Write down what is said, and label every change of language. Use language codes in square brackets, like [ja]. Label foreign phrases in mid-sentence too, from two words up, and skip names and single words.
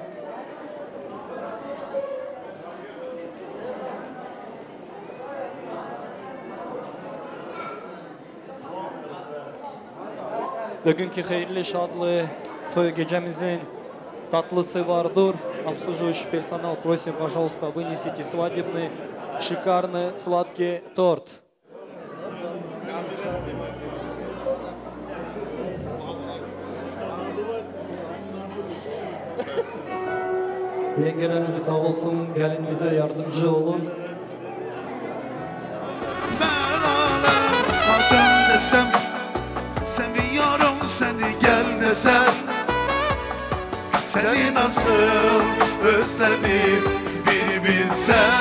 [tr] Bugünkü hayırlı şadlı toy gecemizin tatlısı vardır. [ru] Обслуживающий персонал, просим, пожалуйста, вынесите свадебный шикарный сладкий торт. [tr] Yengelerimize sağ olsun, gelinimize yardımcı olun. Ben desem, seviyorum seni gel desem, seni nasıl özledim bir bilsen.